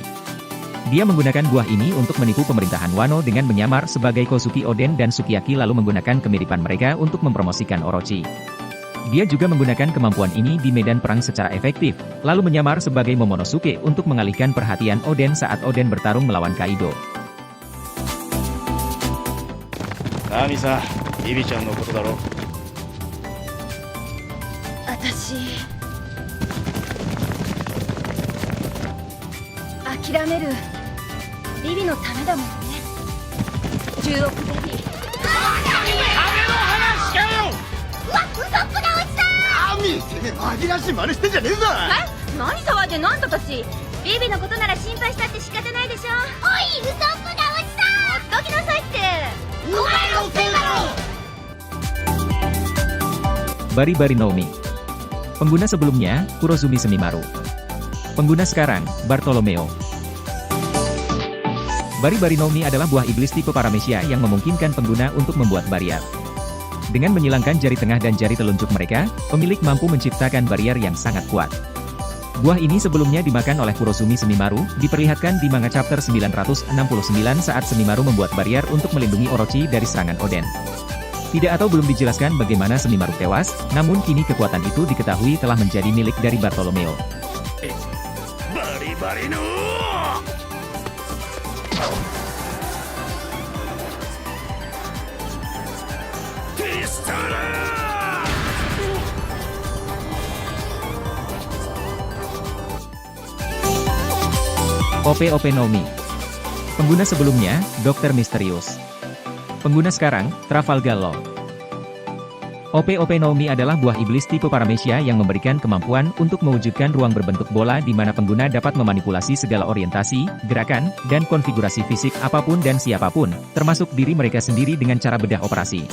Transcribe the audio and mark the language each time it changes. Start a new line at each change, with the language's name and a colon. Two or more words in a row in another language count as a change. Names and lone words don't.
Indonesian: Dia menggunakan buah ini untuk menipu pemerintahan Wano dengan menyamar sebagai Kozuki Oden dan Sukiyaki lalu menggunakan kemiripan mereka untuk mempromosikan Orochi. Dia juga menggunakan kemampuan ini di medan perang secara efektif, lalu menyamar sebagai Momonosuke untuk mengalihkan perhatian Oden saat Oden bertarung melawan Kaido.
Japanese: ナミさ、ビビちゃんのことだろ。私諦める。ビビのためだもんね。10億ベビー。金の話かよ。うわ、ウソップが落ちた。ナミ、てめえ紛らわしい真似してんじゃねえぞ。え？何騒いでんのあんたたち。ビビのことなら心配したって仕方ないでしょ。おい、ウソップが落ちた。ほっときなさいって。
Indonesian: Bari-Bari Nomi. Pengguna sebelumnya, Kurozumi Semimaru. Pengguna sekarang, Bartolomeo. Bari-Bari Nomi adalah buah iblis tipe Paramecia yang memungkinkan pengguna untuk membuat barrier. Dengan menyilangkan jari tengah dan jari telunjuk mereka, pemilik mampu menciptakan barrier yang sangat kuat. Buah ini sebelumnya dimakan oleh Kurozumi Semimaru, diperlihatkan di manga chapter 969 saat Semimaru membuat barrier untuk melindungi Orochi dari serangan Oden. Tidak atau belum dijelaskan bagaimana Semimaru tewas, namun kini kekuatan itu diketahui telah menjadi milik dari Bartolomeo.
Japanese: バリバリの ティスタラ
Indonesian: OP Nomi. Pengguna sebelumnya, Dr. Misterius. Pengguna sekarang, Trafalgar Law. OP Nomi adalah buah iblis tipe Paramecia yang memberikan kemampuan untuk mewujudkan ruang berbentuk bola di mana pengguna dapat memanipulasi segala orientasi, gerakan, dan konfigurasi fisik apapun dan siapapun, termasuk diri mereka sendiri dengan cara bedah operasi.